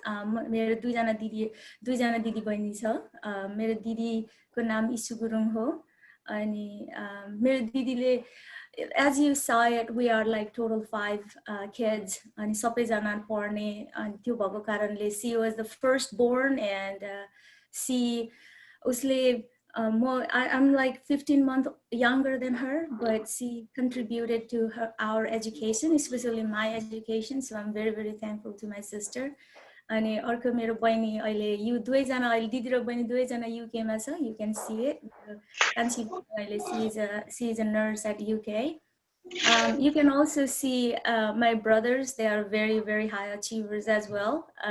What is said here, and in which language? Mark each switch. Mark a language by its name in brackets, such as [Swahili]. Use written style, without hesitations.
[Nepali] मेरो दुईजना दिदी बहिनी छ मेरो दिदीको नाम इशु गुरुङ हो अनि मेरो दिदीले [English] as you saw it we are like total 5 kids [Nepali] अनि सबैजना पढ्ने अनि त्यो भएको कारणले [English] she was the first born and [Nepali] उसले [English] I'm like 15 months younger than her, but she contributed to our education, especially my education. So I'm very, very thankful to my sister. [Nepali] अनि अर्को मेरो बहिनी अहिले यु दुवैजना अहिले दिदी र बहिनी दुवैजना UK मा छ [English] you can see it [Nepali] कान्छी अहिले [English] she is a nurse at UK. You can also see my brothers, they are very, very high achievers as well.